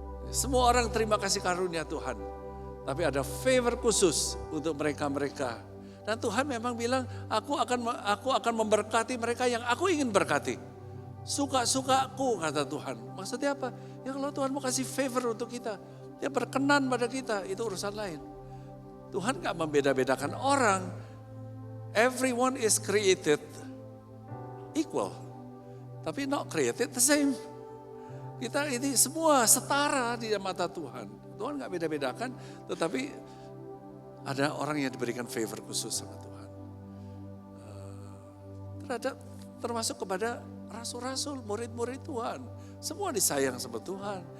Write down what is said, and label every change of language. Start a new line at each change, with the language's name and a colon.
Indonesian: Semua orang terima kasih karunia Tuhan. Tapi ada favor khusus untuk mereka-mereka. Dan Tuhan memang bilang, aku akan memberkati mereka yang aku ingin berkati. Suka-sukaku, kata Tuhan. Maksudnya apa? Ya kalau Tuhan mau kasih favor untuk kita, dia berkenan pada kita, itu urusan lain. Tuhan gak membeda-bedakan orang.
English: Everyone is created equal.
Indonesian: Tapi
English: not created the same.
Indonesian: Kita ini semua setara di mata Tuhan. Tuhan gak beda-bedakan, tetapi ada orang yang diberikan favor khusus sama Tuhan. Termasuk kepada rasul-rasul, murid-murid Tuhan. Semua disayang sama Tuhan.